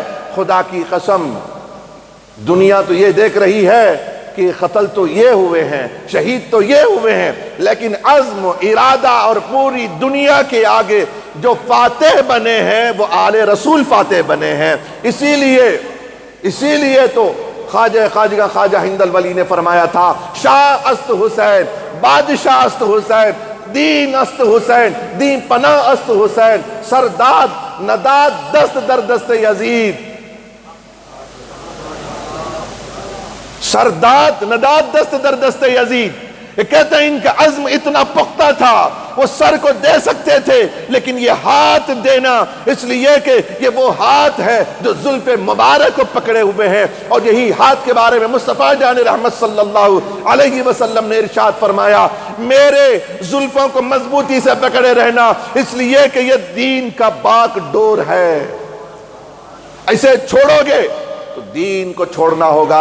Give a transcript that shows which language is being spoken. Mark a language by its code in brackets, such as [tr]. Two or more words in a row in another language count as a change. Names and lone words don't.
[ur] خدا کی قسم دنیا تو یہ دیکھ رہی ہے کہ قتل تو یہ ہوئے ہیں، شہید تو یہ ہوئے ہیں، لیکن عزم و ارادہ اور پوری دنیا کے آگے جو فاتح بنے ہیں وہ آل رسول فاتح بنے ہیں۔ اسی لیے تو خواجہ ہند الولی نے فرمایا تھا، [fa] شاہ است حسین، بادشاہ است حسین، دین است حسین، دین پناہ است حسین، سرداد نداد دست در دست یزید۔ سرداد نداد دست در دست یزید۔ [ur] یہ کہتے ہیں ان کا عزم اتنا پختہ تھا، وہ سر کو دے سکتے تھے لیکن یہ ہاتھ دینا، اس لیے کہ یہ وہ ہاتھ ہے جو زلف مبارک کو پکڑے ہوئے ہیں۔ اور یہی ہاتھ کے بارے میں مصطفیٰ جان رحمت صلی اللہ علیہ وسلم نے ارشاد فرمایا، میرے زلفوں کو مضبوطی سے پکڑے رہنا، اس لیے کہ یہ دین کا باک ڈور ہے، ایسے چھوڑو گے تو دین کو چھوڑنا ہوگا۔